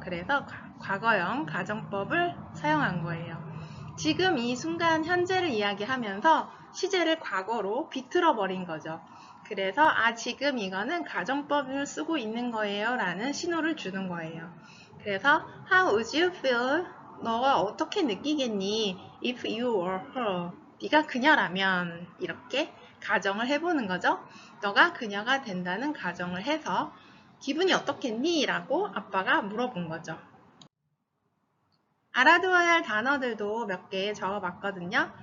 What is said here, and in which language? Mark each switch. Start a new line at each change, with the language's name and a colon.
Korean: 그래서 과거형 가정법을 사용한 거예요. 지금 이 순간 현재를 이야기하면서 시제를 과거로 비틀어 버린 거죠. 그래서 지금 이거는 가정법을 쓰고 있는 거예요 라는 신호를 주는 거예요. 그래서
English: How would you feel?
Korean: 너가 어떻게 느끼겠니?
English: If you were her.
Korean: 네가 그녀라면 이렇게 가정을 해보는 거죠. 너가 그녀가 된다는 가정을 해서 기분이 어떻겠니? 라고 아빠가 물어본 거죠. 알아두어야 할 단어들도 몇 개 적어봤거든요.